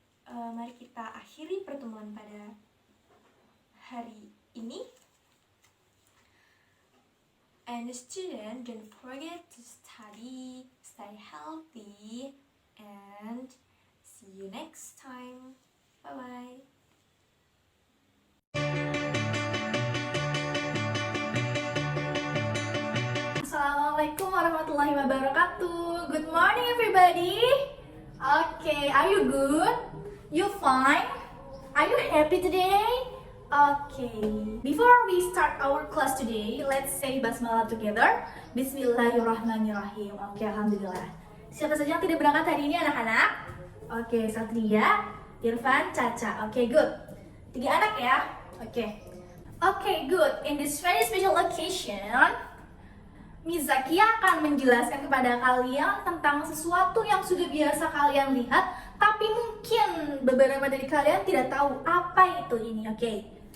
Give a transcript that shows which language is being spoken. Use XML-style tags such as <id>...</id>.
<id>Mari kita akhiri pertemuan pada hari ini.</id> <en>And the student, don't forget to study, stay healthy, and see you next time. Bye-bye. Assalamualaikum warahmatullahi wabarakatuh. Good morning everybody. Okay, are you good? You fine? Are you happy today? Okay, before we start our class today, let's say basmalah together.</en> <id>Bismillahirrahmanirrahim. Oke, alhamdulillah. Siapa saja yang tidak berangkat hari ini anak-anak? Oke, Satria, Irfan, Caca. Oke, good. 3 anak ya? Oke. Oke, good.</id> <en>In this very special occasion,</en> <id>Miss Zakia akan menjelaskan kepada kalian tentang sesuatu yang sudah biasa kalian lihat, tapi mungkin beberapa dari kalian tidak tahu apa itu ini. Oke.</id>